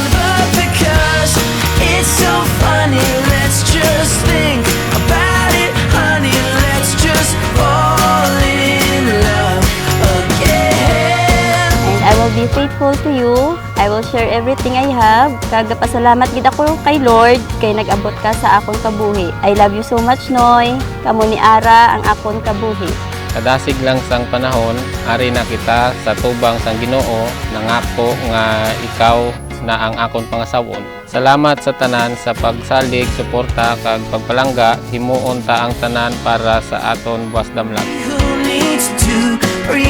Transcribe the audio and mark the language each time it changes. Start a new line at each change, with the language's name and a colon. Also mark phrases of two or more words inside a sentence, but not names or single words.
English: But because it's so funny, let's just think about it, honey. Let's just fall in love again. And I will be faithful to you. I will share everything I have.
Hiligaynon: Kagapasalamat gid ako kay Lord kay nag-abot ka sa akong kabuhi.
English: I love you so much, Noy.
Hiligaynon: Kamo ni Ara ang akong kabuhi. Kadasig lang sang panahon, ari na kita sa tubang sang Ginoo, nangako nga ikaw na ang akon pangasawon. Salamat sa tanan sa pagsalig, suporta kag pagpalangga, himuon ta ang tanan para sa aton buwas damlag.
English: Who needs to